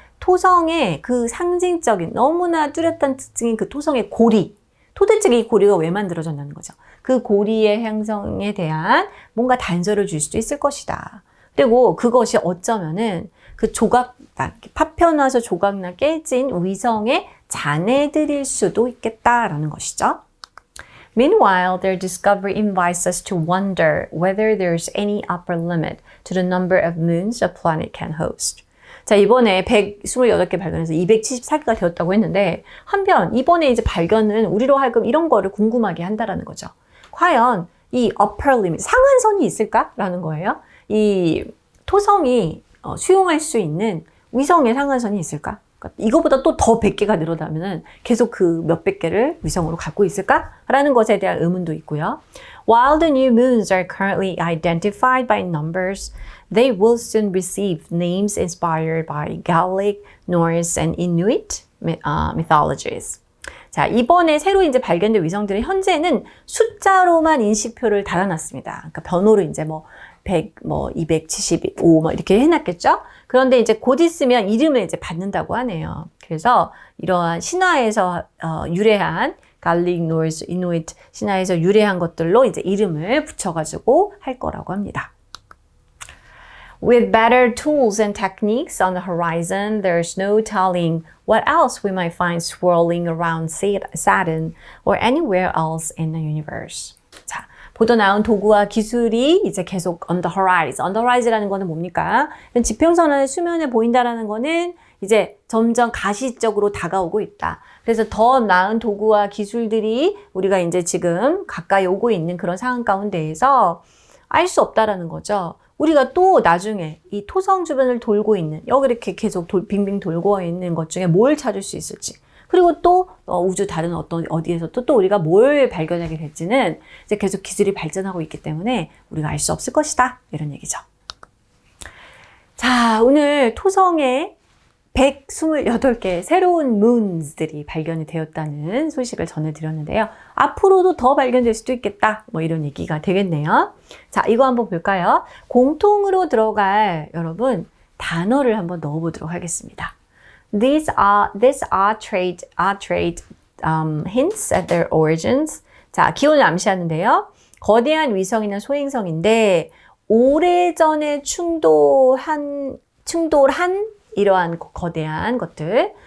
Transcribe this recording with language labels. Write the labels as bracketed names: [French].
[Korean] 토성의 그 상징적인 너무나 뚜렷한 특징인 그 토성의 고리, 도대체 이 고리가 왜 만들어졌다는 거죠. 그 고리의 형성에 대한 뭔가 단서를 줄 수도 있을 것이다. 그리고 그것이 어쩌면은 그 파편화서 조각나 깨진 위성의 잔해들일 수도 있겠다라는 것이죠. [English] Meanwhile, their discovery invites us to wonder whether there's any upper limit to the number of moons a planet can host. [Korean] 자, 이번에 128개 발견해서 274개가 되었다고 했는데, 한편 이번에 이제 발견은 우리로 하여금 이런 거를 궁금하게 한다라는 거죠. 과연 이 upper limit, 상한선이 있을까라는 거예요. 이 토성이 수용할 수 있는 위성의 상한선이 있을까? 그러니까 이거보다 또 더 100개가 늘어나면은 계속 그 몇백 개를 위성으로 갖고 있을까라는 것에 대한 의문도 있고요. [English] While the new moons are currently identified by numbers, they will soon receive names inspired by Gaelic, Norse, and Inuit mythologies. [Korean] 자, 이번에 새로 이제 발견된 위성들은 현재는 숫자로만 인식표를 달아놨습니다. 그러니까 번호로 이제 100, 275 이렇게 해놨겠죠? 그런데 이제 곧 있으면 이름을 이제 받는다고 하네요. 그래서 이러한 신화에서 유래한 갈릭, 노르스, 이누이트 신화에서 유래한 것들로 이제 이름을 붙여가지고 할 거라고 합니다. [English] With better tools and techniques on the horizon, there's no telling what else we might find swirling around Saturn or anywhere else in the universe. [Korean] 자, 보다 나은 도구와 기술이 이제 계속 [English] on the horizon. on the horizon [Korean] 이라는 거는 뭡니까? 지평선의 수면에 보인다라는 거는 이제 점점 가시적으로 다가오고 있다. 그래서 더 나은 도구와 기술들이 우리가 이제 지금 가까이 오고 있는 그런 상황 가운데에서 알 수 없다라는 거죠. 우리가 또 나중에 이 토성 주변을 돌고 있는, 여기 이렇게 계속 빙빙 돌고 있는 것 중에 뭘 찾을 수 있을지, 그리고 또 우주 다른 어디에서 또 우리가 뭘 발견하게 될지는 이제 계속 기술이 발전하고 있기 때문에 우리가 알 수 없을 것이다. 이런 얘기죠. 자, 오늘 토성의 128개 새로운 moons들이 발견이 되었다는 소식을 전해드렸는데요. 앞으로도 더 발견될 수도 있겠다. 뭐 이런 얘기가 되겠네요. 자, 이거 한번 볼까요? 공통으로 들어갈 여러분 단어를 한번 넣어보도록 하겠습니다. [English] These are trade hints at their origins. [Korean] 자, 기원을 암시하는데요. 거대한 위성이나 소행성인데 오래전에 충돌한 이러한 거대한 것들.